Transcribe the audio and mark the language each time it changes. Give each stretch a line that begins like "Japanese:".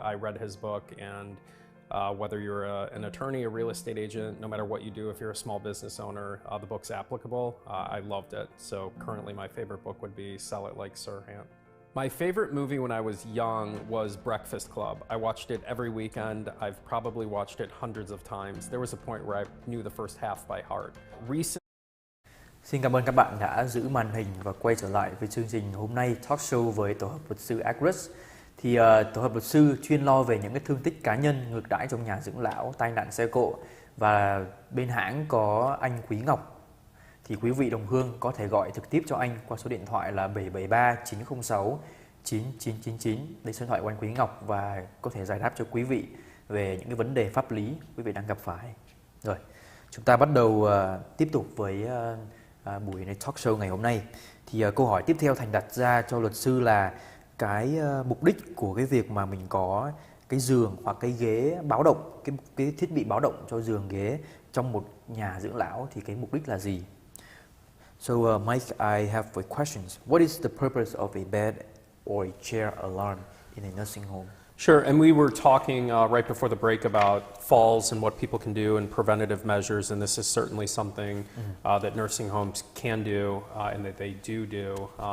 English: I read his book, and whether you're an attorney, a real estate agent, no matter what you do, if you're a small business owner, the book's applicable. I loved it. So currently my favorite book would be Sell It Like Serhant. My favorite movie when I was young was Breakfast Club. I watched it every weekend. I've probably watched it hundreds of times. There was a point where I knew the first half by heart.
Vietnamese: Xin cảm ơn các bạn đã giữ màn hình và quay trở lại với chương trình hôm nay talk show với tổ hợp luật sư AGRUSS. Thì tổ hợp luật sư chuyên lo về những cái thương tích cá nhân, ngược đãi trong nhà dưỡng lão, tai nạn xe cộ, và bên hãng có anh Quý Ngọc. Thì quý vị đồng hương có thể gọi trực tiếp cho anh qua số điện thoại là 773 906 9999. Đây số điện thoại của anh Quý Ngọc và có thể giải đáp cho quý vị về những cái vấn đề pháp lý quý vị đang gặp phải. Rồi, chúng ta bắt đầu tiếp tục với buổi này talk show ngày hôm nay. Thì câu hỏi tiếp theo Thành đặt ra cho luật sư là cái mục đích của cái việc mà mình có cái giường hoặc cái ghế báo động, cái thiết bị báo động cho giường ghế trong một nhà dưỡng lão thì cái mục đích là gì?
English: So Mike, I have a questions. What is the purpose of a bed or a chair alarm in a nursing home? Sure, and we were talking right before the break about falls and what people can do and preventative measures, and this is certainly something that nursing homes can do and that they do.